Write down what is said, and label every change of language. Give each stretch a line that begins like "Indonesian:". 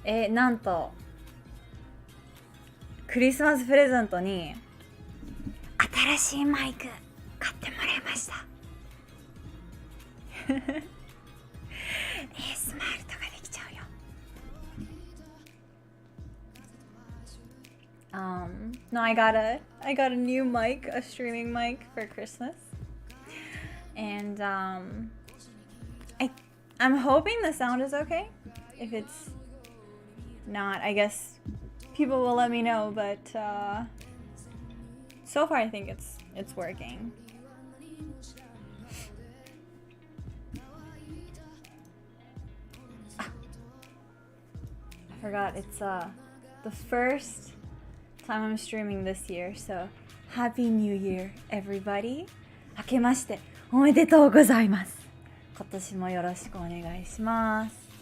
Japanese: なんとクリスマスプレゼントに新しいマイク買ってもらいました。 ASMR とかできちゃうよ。
English: No, I got a new mic, a streaming mic for Christmas, and I'm hoping the sound is okay. If it's not, I guess people will let me know, but so far I think it's working. I forgot, it's the first time I'm streaming this year, so Happy New Year, everybody.
Japanese: 明けましておめでとうございます。今年もよろしくお願いします。